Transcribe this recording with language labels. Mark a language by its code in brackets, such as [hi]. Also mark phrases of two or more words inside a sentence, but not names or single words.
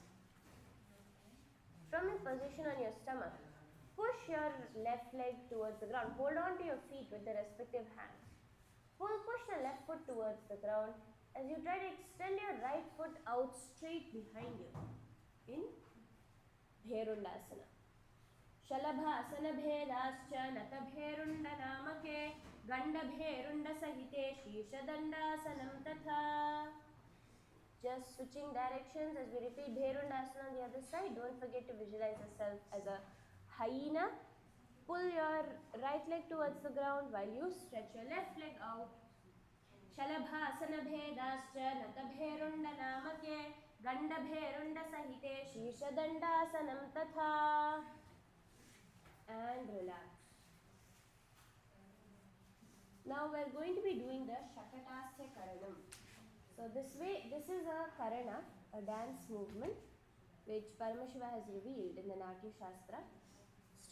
[en] From this position on your stomach, push your left leg towards the ground. Hold on to your feet with the respective hands. Push the left foot towards the ground as you try to extend your right foot out straight behind you in Bherundasana. [sa] Shalabhasana bhedascha natabherunda namake gandabherunda sahite shishadandāsanam tatha. [en] Just switching directions as we repeat Bherundasana on the other side. Don't forget to visualize yourself as a hyena. Pull your right leg towards the ground while you stretch your left leg out. [sa] Shalabhasana bhedascha natabherunda namake gandabherunda sahite shishadandāsanam tatha. [en] And relax. Now we are going to be doing the Shakatasya Karanam. So this is a Karana, a dance movement which Paramashiva has revealed in the Natya Shastra.